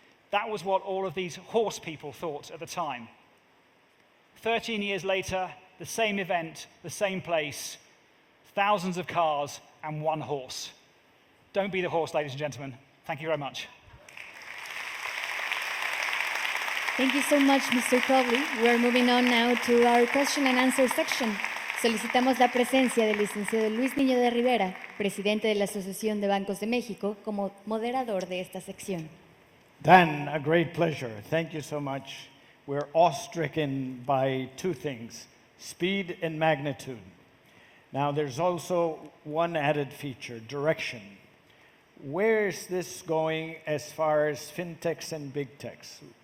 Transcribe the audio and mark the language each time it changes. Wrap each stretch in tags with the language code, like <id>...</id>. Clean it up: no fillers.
<en>That was what all of these horse people thought at the time. 13 years later, the same event, the same place, thousands of cars and one horse. Don't be the horse, ladies and gentlemen. Thank you very much. Thank you so much, Mr. Cobley. We're moving on now to our question and answer section.</en> <es>Solicitamos la presencia del licenciado Luis Niño de Rivera, presidente de la Asociación de Bancos de México, como moderador de esta sección.</es> <en>Dan, a great pleasure. Thank you so much. We're awe-stricken by two things, speed and magnitude. Now, there's also one added feature, direction. Where is this going as far as fintechs and big techs?</en>